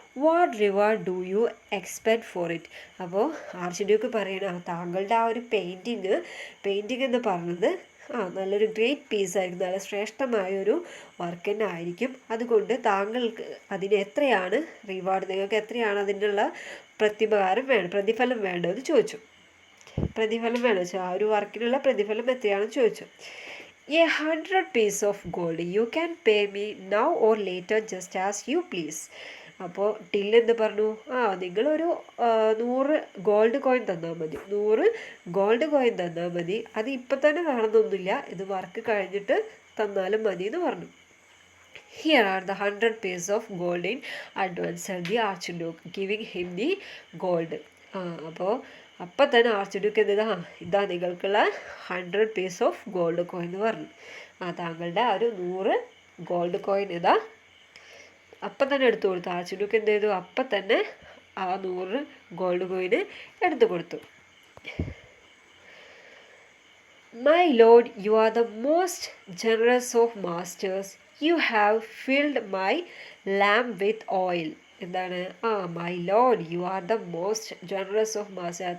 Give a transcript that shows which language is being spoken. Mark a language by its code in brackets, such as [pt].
[en] What reward do you expect for it? [ml] അപ്പോൾ arch Duke പറയണം, താങ്കളുടെ ആ ഒരു പെയിൻറ്റിങ് എന്ന് പറഞ്ഞത് നല്ലൊരു ഗ്രേറ്റ് പീസായിരിക്കും, നല്ല ശ്രേഷ്ഠമായൊരു വർക്ക് തന്നെ ആയിരിക്കും. അതുകൊണ്ട് താങ്കൾക്ക് അതിന് എത്രയാണ് റിവാർഡ്, നിങ്ങൾക്ക് എത്രയാണ് അതിനുള്ള പ്രതിഫലം വേണ്ടതെന്ന് ചോദിച്ചു. പ്രതിഫലം വേണമെന്ന് വെച്ചാൽ ആ ഒരു വർക്കിനുള്ള പ്രതിഫലം എത്രയാണെന്ന് ചോദിച്ചു. [en] 100 pieces of gold. You can pay me now or later just as you please. [ml] അപ്പോൾ ടില്ല് എന്ത് പറഞ്ഞു? നിങ്ങളൊരു 100 ഗോൾഡ് കോയിൻ തന്നാൽ മതി, 100 ഗോൾഡ് കോയിൻ തന്നാൽ മതി, അത് ഇപ്പം തന്നെ വേണമെന്നൊന്നുമില്ല, ഇത് വർക്ക് കഴിഞ്ഞിട്ട് തന്നാലും മതി എന്ന് പറഞ്ഞു. [en] Here are the 100 pieces of gold in advance, said the Archduke, giving him the gold. [ml] അപ്പോൾ അപ്പം തന്നെ ആർച്ച് ഡ്യൂക്ക് ഇതാ നിങ്ങൾക്കുള്ള [en] 100 pieces of gold coin [ml] എന്ന് പറഞ്ഞു. താങ്കളുടെ ആ ഒരു 100 ഗോൾഡ് കോയിൻ ഇതാ. അപ്പം തന്നെ എടുത്തു കൊടുത്തു. ആർച്ച് ഡ്യൂക്ക് എന്ത് ചെയ്തു? അപ്പം തന്നെ ആ 100 ഗോൾഡ് കോയിന് എടുത്തു കൊടുത്തു. [en] My lord, you are the most generous of masters. You have filled my lamp with oil. [ml] എന്താണ്? [en] My lord, you are the most generous of master.